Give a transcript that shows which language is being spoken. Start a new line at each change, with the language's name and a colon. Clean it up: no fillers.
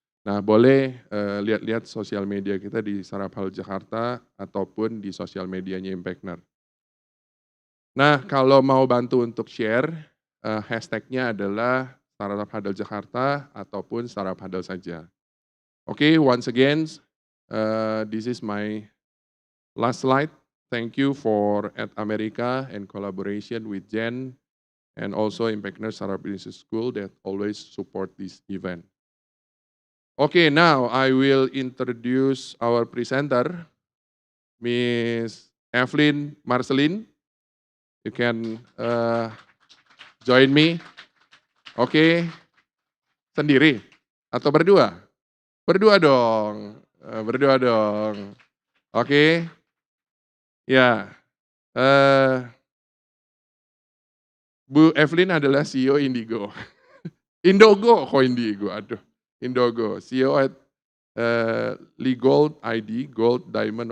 Indonesian: Nah, boleh lihat-lihat sosial media kita di Startup Huddle Jakarta ataupun di sosial medianya Impactner. Nah, kalau mau bantu untuk share, hashtagnya adalah Startup Huddle Jakarta ataupun Startup Huddle saja.
English: Okay, once again, this is my last slide. Thank you for at America and collaboration with Jen and also Impactner Startup Business School that always support this event. Okay, now I will introduce our presenter, Miss Evelyn Marceline. You can join me.
Indonesian: Oke, sendiri atau berdua? Berdua dong, berdua dong. Oke, ya. Bu Evelyn adalah CEO Indigo. Indogo kok Indigo, aduh. Indogo, CEO at Gold ID, Gold, Diamond.